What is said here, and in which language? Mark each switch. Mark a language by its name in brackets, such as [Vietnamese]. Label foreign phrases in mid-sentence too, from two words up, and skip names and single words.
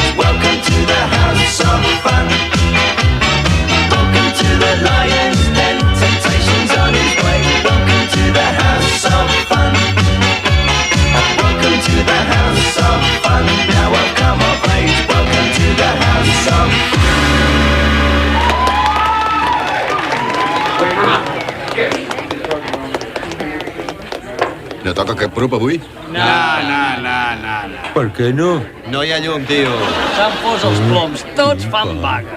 [English] Welcome to the house of fun. Welcome to the Lion's Den. Temptations on his way. Welcome to the house of fun. Welcome to the house of fun. Now I've come of age. Welcome to the house of [Catalan] No toca cap prop avui? No. Per què no? No hi ha llum, tio. S'han fos els ploms, tots fan vaga.